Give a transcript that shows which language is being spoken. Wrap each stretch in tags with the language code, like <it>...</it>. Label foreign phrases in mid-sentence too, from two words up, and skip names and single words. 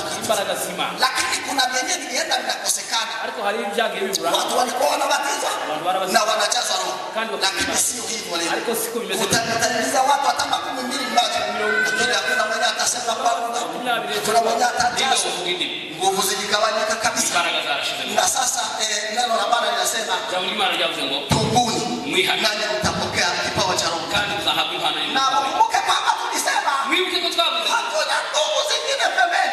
<rw>imbaraga z'Imana.</rw> <sw>Lakini kuna vyenye vilienda vikakosekana.</sw> <rw>Ariko hari ibyagiye bibura.</rw> <sw>Watu walikuwa wanabatizwa na wanajazwa roho. Lakini sio hivyo leo.</sw> <rw>Ariko siko bimeze.</rw> <sw>Utaniza watu hata 12 mmoja. Lakini hakuna mwenye atasema kwa lugha. Kuna mwenye atajaza. Nguvu ziligawanyika kabisa. Na sasa neno la Bwana linasema tubuni nanyi mtapokea kipawa cha Roho. Na mkumbuke kwamba tulisema hatuna nguvu zingine pembeni.</sw>